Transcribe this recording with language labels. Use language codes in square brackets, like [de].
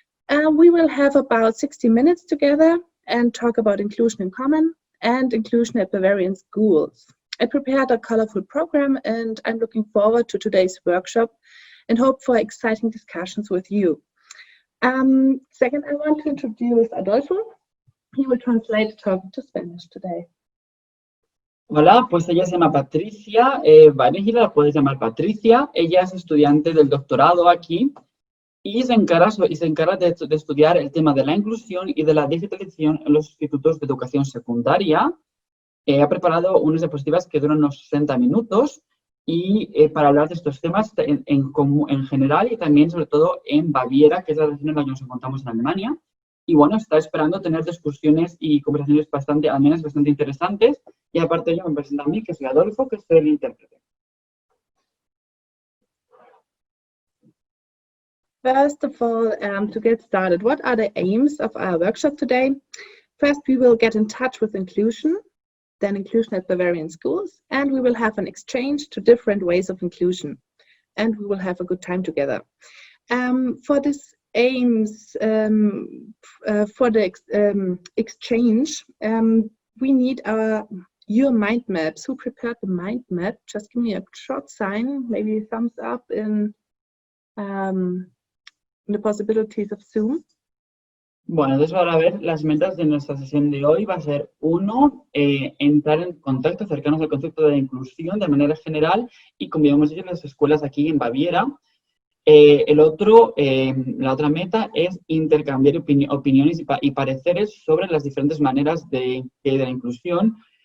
[en] We will have about 60 minutes together and talk about inclusion in common and inclusion at Bavarian schools. I prepared a colorful program, and I'm looking forward to today's workshop and hope for exciting discussions with you. Second, I want to introduce Adolfo. He will translate the talk to Spanish today. [es] Hola, pues ella se llama Patrizia Weidenhiller, la puedes llamar Patricia. Ella es estudiante del doctorado aquí y se encarga de estudiar el tema de la inclusión y de la digitalización en los institutos de educación secundaria. Ha preparado unas diapositivas que duran unos 60 minutos y para hablar de estos temas en general y también sobre todo en Baviera, que es la región en la que nos encontramos en Alemania. Y bueno, está esperando tener discusiones y conversaciones bastante amenas, bastante interesantes. Y aparte de ello me presenta a mí, que soy Adolfo, que soy el intérprete. [en] First of all, to get started, what are the aims of our workshop today? First, we will get in touch with inclusion, then inclusion at Bavarian schools, and we will have an exchange to different ways of inclusion, and we will have a good time together. For this aims, for the exchange, we need your mind maps. Who prepared the mind map? Just give me a short sign, maybe a thumbs up in the possibilities of Zoom. [es] Bueno, entonces para ver las metas de nuestra sesión de hoy va a ser, uno, entrar en contacto, acercarnos al concepto de inclusión de manera general y como ya hemos dicho en las escuelas aquí en Baviera. La otra meta es intercambiar opiniones y pareceres sobre las diferentes maneras de la inclusión.